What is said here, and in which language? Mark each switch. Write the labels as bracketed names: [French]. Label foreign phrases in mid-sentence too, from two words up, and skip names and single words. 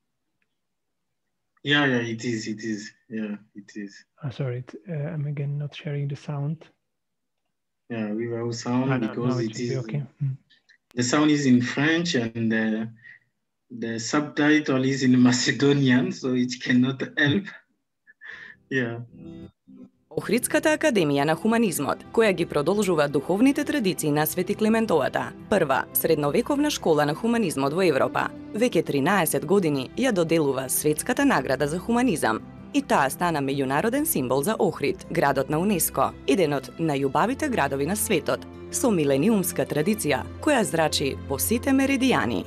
[English] Yeah, it is. Yeah, it is. Sorry, I'm again not sharing the sound. Yeah, without sound, because it is okay. The sound is in French and the subtitle is in Macedonian, so it cannot help. Yeah. [Macedonian] Охридската академија на хуманизмот, која ги продолжува духовните традиции на Свети Климентовата, прва средновековна школа на хуманизмот во Европа, веќе 13 години ја доделува Светската награда за хуманизам, и таа стана меѓународен символ за Охрид, градот на УНЕСКО, еден од најубавите градови на светот, со милениумска традиција, која зрачи по сите меридијани.